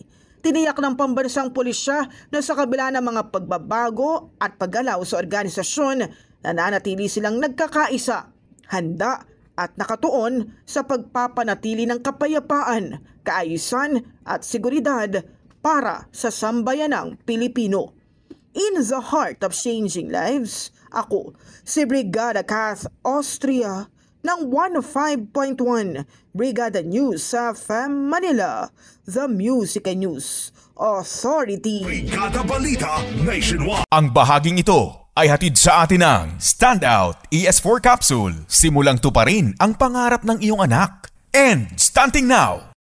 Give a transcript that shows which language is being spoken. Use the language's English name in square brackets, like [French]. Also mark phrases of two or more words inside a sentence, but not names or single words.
[Filipino] Tiniyak ng pambansang pulisya na sa kabila ng mga pagbabago at paggalaw sa organisasyon, nananatili silang nagkakaisa, handa at nakatuon sa pagpapanatili ng kapayapaan, kaayusan at seguridad para sa sambayanang Pilipino. [English] In the heart of changing lives, [Filipino] ako si Brigada Kath Austria ng 105.1 Brigada News sa FM Manila, [English] The Music and News Authority. [Filipino] Brigada Balita Nationwide. Ang bahaging ito ay hatid sa atin ng Standout ES4 Capsule. Simulang tuparin ang pangarap ng iyong anak. [English] And stunting now!